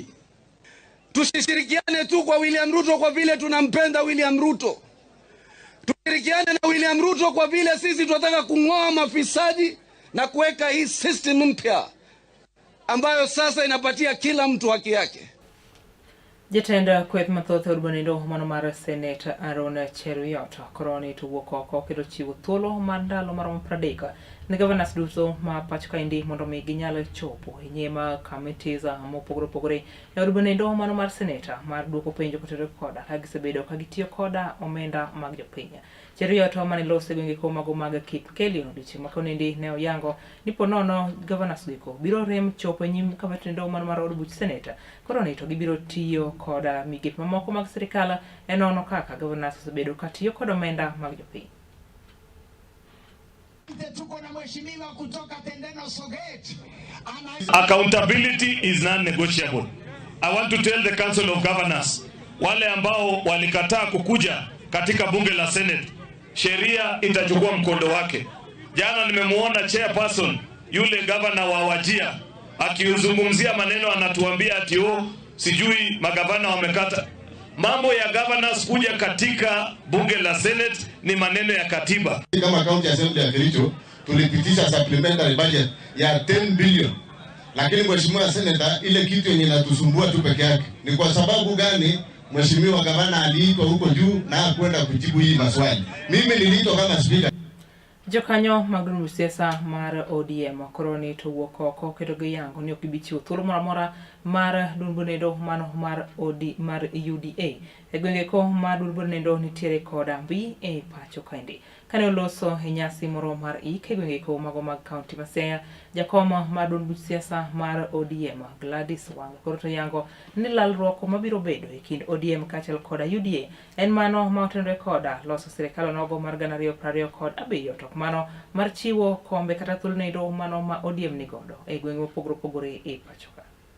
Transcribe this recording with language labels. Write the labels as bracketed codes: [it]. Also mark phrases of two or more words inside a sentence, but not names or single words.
[sw] Tusishirikiane tu kwa William Ruto kwa vile tunampenda William Ruto. Tushirikiane na William Ruto kwa vile sisi tunataka kung'oa mafisadi na kuweka hii system mpya ambayo sasa inapatia kila mtu haki yake. [luo] Jatenda kweth mathoth urbanindo mano mar Senate Aaron Cheruiyot koroni to wuok oko kendo chiwo thuolo mar ndalo maromo 30 ne governors duto ma pacho kaendi mondo mi ginyalo chopo e nyima committees mopogore opogore e urbanindo mano mar Senate mar duoko penjo kotenore koda ka gisebedo ka gitiyo koda omenda mag jopiny. Cheruiyot mane lose gwenge ko mago mag Kipkelly odiochieng' ma konendi ne oyango ni ponono governors go biro rem chopo e nyim committee ndo mano mar od buch Senate koroni to gibiro tiyo koda migepe mamoko mag sirikal enono kaka governors osebedo ka tiyo kod omenda mag jopiny. [en] Accountability is non-negotiable. I want to tell the Council of Governors, [sw] wale ambao walikataa kukuja katika bunge la Senate, sheria itachukua mkondo wake. Jana nimemuona chairperson yule governor wa Wajir akiuzungumzia maneno, anatuambia ati sijui magavana wamekata. Mambo ya governors kuja katika bunge la Senate ni maneno ya katiba. Kama county assembly ya Kericho tulipitisha [en] supplementary budget [sw] ya 10 billion. Lakini mheshimiwa senator, ile kitu yenye inatusumbua tu peke yake ni kwa sababu gani mheshimiwa gavana aliitwa huko juu na kwenda kujibu hii maswali. Mimi niliitwa kama speaker. [luo] Jokanyo magdun siasa mar ODM koroni to wuok oko kendo giyango ni ok gibichiwo thuolo moro amora mar durbonendo mano mar UDA e gwenge ko mar durbonendo nitiere koda mbi e pacho kaendi. Kane oloso e nyasi moro mar ik e gwenge ko mago mag kaunti ma Siaya, jakoma mar duond buch siasa mar ODM Gladys Wanga koro to yango ni lalruok mabiro bedo e kind ODM kaachiel koda UDA en mano ma otenore koda loso sirikal onogo mar 2027 to mano mar chiwo kombe kata thuolo mano ma ODM nigodo e gwenge mopogore opogore e pacho ka.